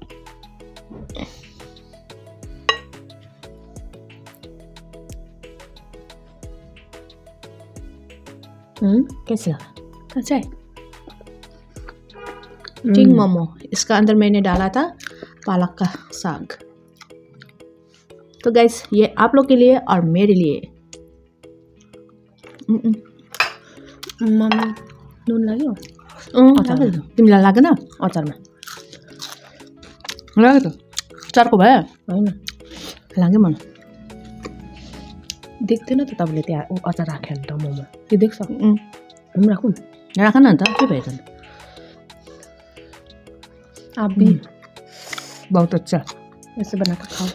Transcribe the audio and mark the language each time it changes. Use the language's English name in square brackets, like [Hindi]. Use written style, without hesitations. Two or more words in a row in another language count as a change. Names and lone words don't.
[Hindi] कैसे लगा? अच्छा है। टिंग मोमो, इसका अंदर मैंने डाला था पालक का साग। तो गाइस ये आप लोग के लिए और मेरे लिए। [Nepali] मम्मी नून लाग्यो तिमीलाई लाग्यो न अचारमा? लाग्यो त चारको भयो होइन, लाग्यो मलाई। देख्थेन त तपाईँले त्यहाँ अचार राख्यो नि त मोमो। त्यो देख्छ? हम राखौँ राख न त के भयो त। [Hindi] आप भी बहुत अच्छा, ऐसे बना के खाओ।